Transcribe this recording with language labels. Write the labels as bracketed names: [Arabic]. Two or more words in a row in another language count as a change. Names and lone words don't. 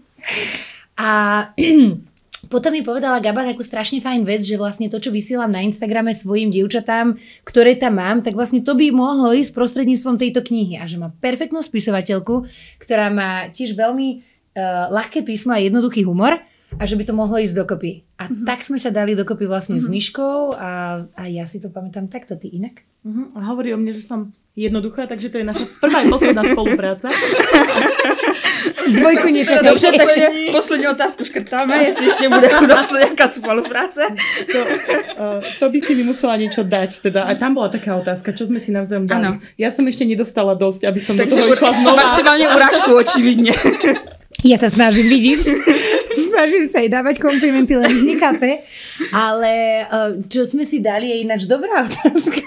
[Slovak] A potom mi povedala Gaba takú strašne fajn vec, že vlastne to, čo vysielam na Instagrame svojim dievčatám, ktoré tam mám, tak vlastne to by mohlo ísť prostredníctvom tejto knihy a že má perfektnú spisovateľku, ktorá má tiež veľmi ľahké písmo a jednoduchý humor a že by to mohlo ísť dokopy. A tak sme sa dali dokopy vlastne s Myškou a ja si to pamätám takto, ty inak. A hovorí o mne, že som jednoduchá, takže to je naša prvá a posledná spolupráca. Dvojku nečakajte. [Czech] Dobře, takže poslední otázku škrtáme, jestli ještě bude nějaká spolupráce. [Slovak] To by si mi musela niečo dať. Teda. A tam bola taká otázka, čo sme si navzájom dali. [Czech] Ano. [Slovak] Ja som ešte nedostala dosť, aby som takže do toho išla znova. Maximálne urážku, očividne. Ja sa snažím, vidíš? Snažím sa jej dávať komplimenty, len ich nechápe. Ale čo sme si dali je ináč dobrá otázka.